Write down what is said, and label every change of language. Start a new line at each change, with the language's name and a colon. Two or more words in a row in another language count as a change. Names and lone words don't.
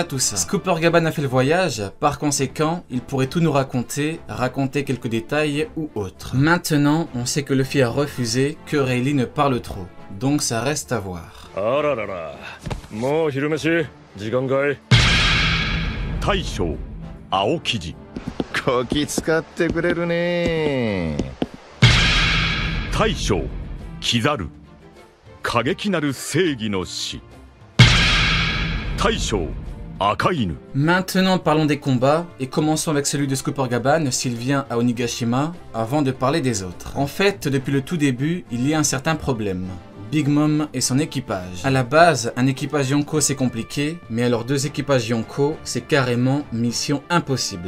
French: Scooper Gaban a fait le voyage, par conséquent, il pourrait tout nous raconter quelques détails ou autres. Maintenant, on sait que Luffy a refusé que Rayleigh ne parle trop, donc ça reste à voir. Taisho, Aokiji.
Japanese: こき使ってくれるね。大将、キザル。過激なる正義の死。大将、赤犬。
French: Maintenant parlons des combats et commençons avec celui de Scooper Gaban s'il vient à Onigashima avant de parler des autres. En fait, depuis le tout début, il y a un certain problème. Big Mom et son équipage. À la base, un équipage Yonko c'est compliqué, mais alors 2 équipages Yonko, c'est carrément mission impossible.